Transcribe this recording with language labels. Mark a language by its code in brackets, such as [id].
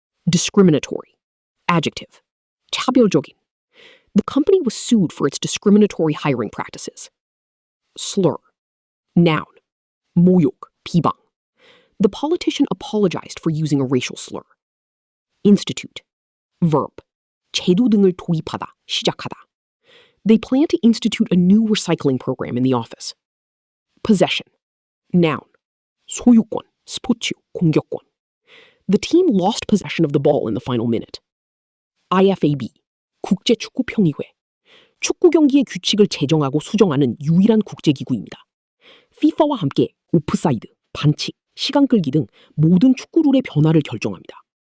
[en] Discriminatory. Adjective. [ko] 차별적인. [en] The company was sued for its discriminatory hiring practices. Slur. Noun. [ko] 모욕, 비방. [en] The politician apologized for using a racial slur. Institute. Verb. [ko] 제도 등을 도입하다, 시작하다. [en] They plan to institute a new recycling program in the office. Possession. Noun. [ko] 소유권, 스포츠, 공격권. [en] The team lost possession of the ball in the final minute. [ko] IFAB. 국제축구평의회. 축구 경기의 규칙을 제정하고 수정하는 유일한 국제기구입니다. FIFA와 함께 오프사이드, 반칙, 시간 끌기 등 모든 축구 룰의 변화를 결정합니다.